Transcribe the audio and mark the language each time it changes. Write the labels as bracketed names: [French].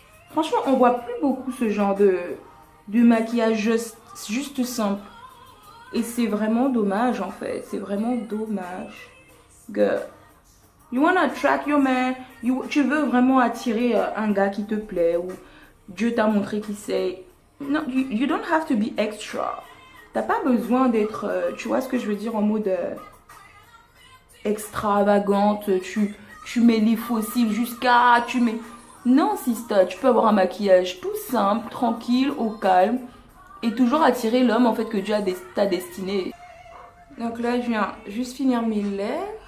[French] Franchement on voit plus beaucoup ce genre de maquillage juste simple. Et c'est vraiment dommage en fait, c'est vraiment dommage. Girl. [English] You wanna attract your man, [French] tu veux vraiment attirer un gars qui te plaît ou Dieu t'a montré qui c'est. [English] No, you don't have to be extra. [French] T'as pas besoin d'être, tu vois ce que je veux dire, en mode extravagante. Tu mets les faux cils jusqu'à, tu mets... Non, sister, tu peux avoir un maquillage tout simple, tranquille, au calme. Et toujours attirer l'homme en fait que Dieu t'a destiné. Donc là, je viens juste finir mes lèvres.